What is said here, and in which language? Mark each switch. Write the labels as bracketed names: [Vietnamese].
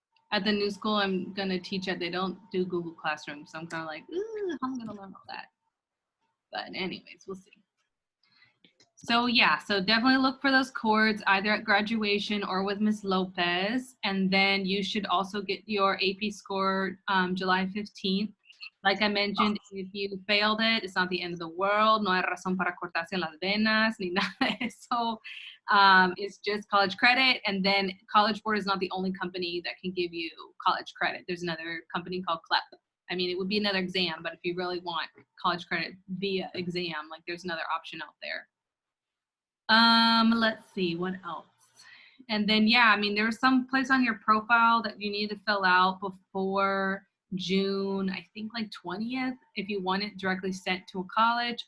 [English] At the new school I'm gonna teach at, they don't do Google Classroom, so I'm kind of like, I'm gonna learn all that. But anyways, we'll see. So yeah, so definitely look for those cords either at graduation or with Ms. Lopez, and then you should also get your AP score July 15th. Like I mentioned, if you failed it, it's not the end of the world. [Spanish] No hay razón para cortarse las venas, ni nada de eso. [English] It's just college credit, and then College Board is not the only company that can give you college credit. There's another company called CLEP. I mean, it would be another exam, but if you really want college credit via exam, like there's another option out there. Let's see, what else? And then, yeah, I mean, there's some place on your profile that you need to fill out before June, I think like 20th, if you want it directly sent to a college.